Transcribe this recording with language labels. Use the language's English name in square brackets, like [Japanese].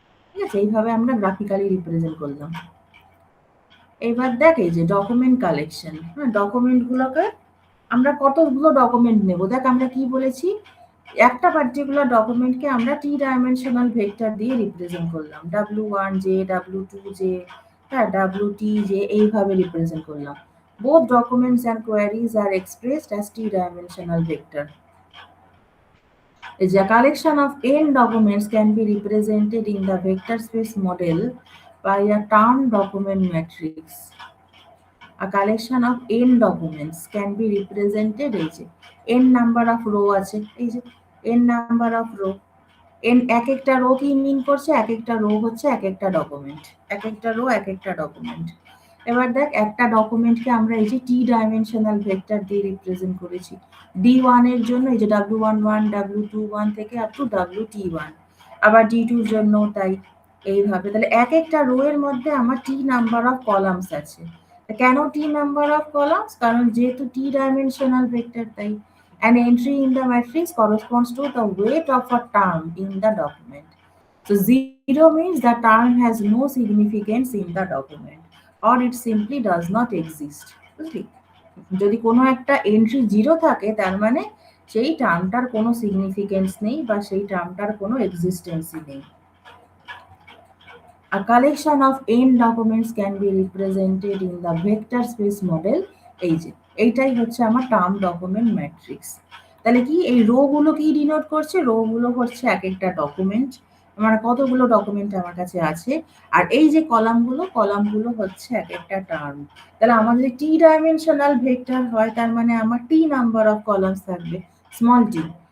[Bangla] ঠিক আছে, এইভাবে আমরা গ্রাফিক্যালি রিপ্রেজেন্ট করলাম। এবার দেখ এই যে ডকুমেন্ট কালেকশন, হ্যাঁ ডকুমেন্টগুলোকে আমরা কতগুলো ডকুমেন্ট নেব। দেখ আমরা কি বলেছি, একটা পার্টিকুলার ডকুমেন্টকে আমরা টি ডাইমেনশনাল ভেক্টর দিয়ে রিপ্রেজেন্ট করলাম, W1J, W2J, হ্যাঁ WTJ, এইভাবে রিপ্রেজেন্ট করলাম। [English] Both documents and queries are expressed as t-dimensional vector. A collection of n documents can be represented in the vector space model by a term document matrix. [Bangla] A collection of n documents can be represented এই যে n number of row আছে, এই যে n number of row, n এক একটা rho কি মিন করছে, এক একটা রো হচ্ছে এক একটা ডকুমেন্ট, এক একটা রো এক একটা ডকুমেন্ট। এবার দেখ একটা ডকুমেন্টকে আমরা এই যে টি ডাইমেনশনাল ভেক্টর দিয়ে রিপ্রেজেন্ট করেছি। D1 এর জন্য এই যে W11, W21 থেকে আপ টু WT1, আবার D2 এর জন্য তাই, এইভাবে। তাহলে এক একটা রো এর মধ্যে আমার টি নাম্বার অফ কলামস আছে। কেন টি নাম্বার অফ কলামস? [English] কারণ যেহেতু T dimensional vector, তাই an entry in the matrix corresponds to the weight of a term in the document. So 0 means the term has no significance in the document or it simply does not exist. [Bangla] বুঝলি? যদি কোনো একটা entry 0 থাকে তার মানে সেই টার্মটার কোনো significance নেই বা সেই টার্মটার কোনো এক্সিস্টেন্সই নেই। [English] A collection of n documents can be represented in the vector space model. [Bangla] এই যে এইটাই হচ্ছে আমার টার্ম ডকুমেন্ট ম্যাট্রিক্স। তাহলে কি এই রো গুলো কি ডিনোট করছে? রো গুলো হচ্ছে এক একটা ডকুমেন্ট, মানে কতগুলো ডকুমেন্ট আমার কাছে আছে। আর এই যে কলামগুলো হচ্ছে এক একটা টার্ম। তাহলে আমার যদি টি ডাইমেনশনাল ভেক্টর হয় তার মানে আমার টি নাম্বার অফ কলামস থাকবে, স্মল টি।